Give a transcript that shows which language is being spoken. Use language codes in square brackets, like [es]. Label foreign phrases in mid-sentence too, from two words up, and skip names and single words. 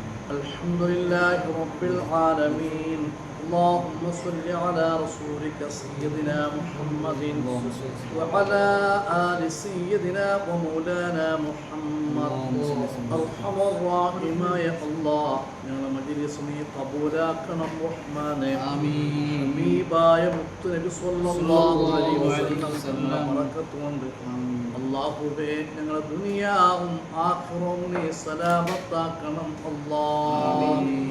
[ar] الحمد لله رب العالمين. اللهم صل على رسولك سيدنا محمد وعلى آل سيدنا ومولانا محمد. أرحم الراحمين يا الله [ml] ഞങ്ങളുടെ മജ്‌ലിസ് നീ കബൂലാക്കണം റഹ്മാനേ. ആമീൻ. ഹബീബായ മുത്തുനബി [ar] صلى الله عليه وسلم [ml] ബറകത്തുകൊണ്ട് അല്ലാഹുവേ ഞങ്ങളുടെ ദുനിയാവും ആഖിറവും നീ സലാമത്താക്കണം അല്ലാഹ്.